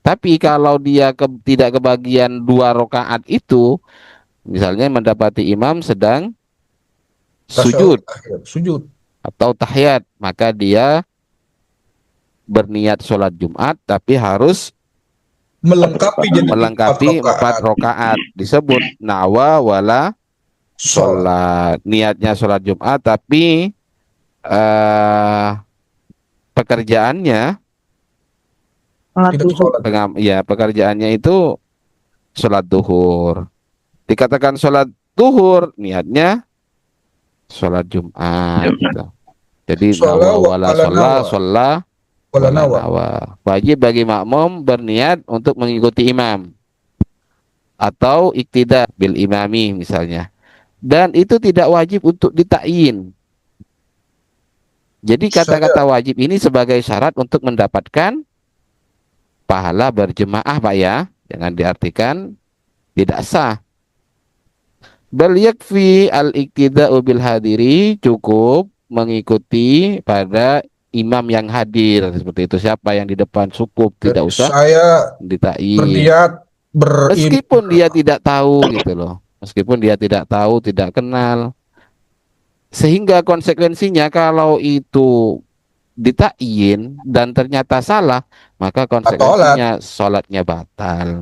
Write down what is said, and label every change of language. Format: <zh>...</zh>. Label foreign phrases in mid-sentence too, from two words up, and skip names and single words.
<id>Tapi kalau dia tidak kebagian dua rakaat itu, misalnya mendapati imam sedang sujud Sujud. atau tahiyat, maka dia berniat sholat Jumat tapi harus Melengkapi jadi melengkapi 4 rakaat. Disebut</id> <ar>نوى ولا</ar> <id>sholat. Niatnya sholat Jumat tapi pekerjaannya Sholat Tidak duhur. sholat. ya pekerjaannya itu sholat duhur. Dikatakan sholat duhur, niatnya sholat Jumat. Gitu. Jadi Sholat</id> <ar>نوى ولا</ar> <id>wala sholat, nawa. sholat Wala wala nawa. nawa. Wajib bagi makmum berniat untuk mengikuti imam atau</id> <ar>اقتداء بالإمام</ar> <id>misalnya. Dan itu tidak wajib untuk ditakyin. Jadi kata-kata wajib ini sebagai syarat untuk mendapatkan pahala berjemaah Pak ya. Jangan diartikan tidak sah.</id> <ar>بل يكفي الاقتداء بالحاضر,</ar> <id>cukup mengikuti pada imam yang hadir seperti itu. Siapa yang di depan cukup, tidak Jadi usah saya ditakyin. berniat Meskipun dia tidak tahu gitu loh. Meskipun dia tidak tahu, tidak kenal. Sehingga konsekuensinya kalau itu ditakyin dan ternyata salah, maka konsekuensinya sholatnya batal.</id>